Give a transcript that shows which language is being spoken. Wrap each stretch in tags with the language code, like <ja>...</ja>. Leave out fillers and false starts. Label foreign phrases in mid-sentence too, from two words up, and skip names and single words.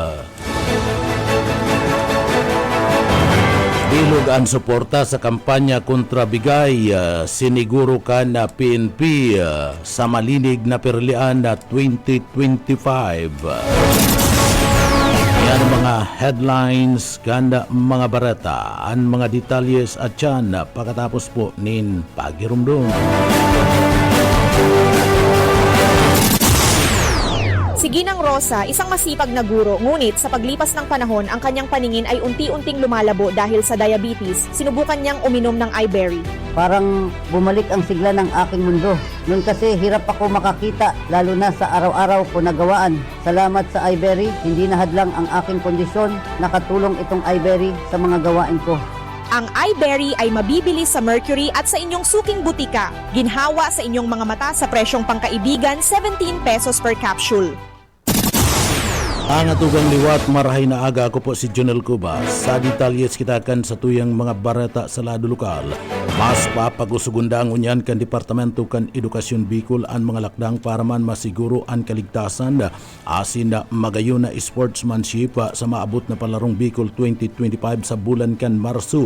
<bik>Bilog ang suporta sa kampanya kontra bigay siniguro ka na PNP sa malinig na perlian na 2025. Yan ang mga headlines kanda mga barata ang mga detalyes at yan pagkatapos po nin pagirumdum.</bik> <tl>Si Ginang Rosa, isang masipag na guro, ngunit sa paglipas ng panahon, ang kanyang paningin ay unti-unting lumalabo dahil sa diabetes. Sinubukan niyang uminom ng iBerry. Parang bumalik ang sigla ng aking mundo. Noon kasi hirap ako makakita, lalo na sa araw-araw ko nagawaan. Salamat sa iBerry, hindi nahadlang ang aking kondisyon. Nakatulong itong iBerry sa mga gawain ko. Ang iBerry ay mabibili sa Mercury at sa inyong suking butika. Ginhawa sa inyong mga mata sa presyong pangkaibigan, 17</tl> <en>pesos per capsule.</en> <bik>Ang atugang liwat marahay na aga. Ako po si Junel Cuba. Sa detalyes kita kan sa tuyang mga barata sa lado lokal. Mas papagusugunda ang unyan kan Departamento kan Edukasyon Bicol ang mga lakdang para man masiguro ang kaligtasan asin na magayon na sportsmanship sa maabot na palarong Bicol 2025 sa bulan kan Marso.</bik>